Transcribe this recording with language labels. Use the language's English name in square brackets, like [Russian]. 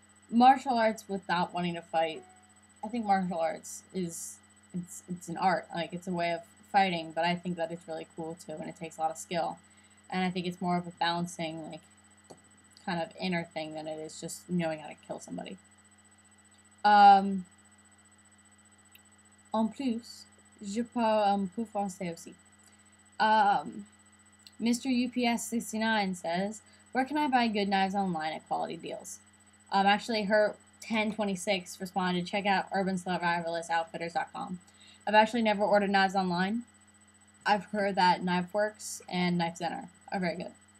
[English] Martial arts without wanting to fight. I think martial arts it's an art. Like, it's a way of fighting, but I think that it's really cool too, and it takes a lot of skill. And I think it's more of a balancing, like, kind of inner thing than it is just knowing how to kill somebody. [French] En plus, je parle un peu français aussi. [English] Mr. UPS69 says, where can I buy good knives online at quality deals? Actually, her 1026 responded, check out urbansurvivalistoutfitters.com. I've actually never ordered knives online. I've heard that KnifeWorks and Knife Center are very good.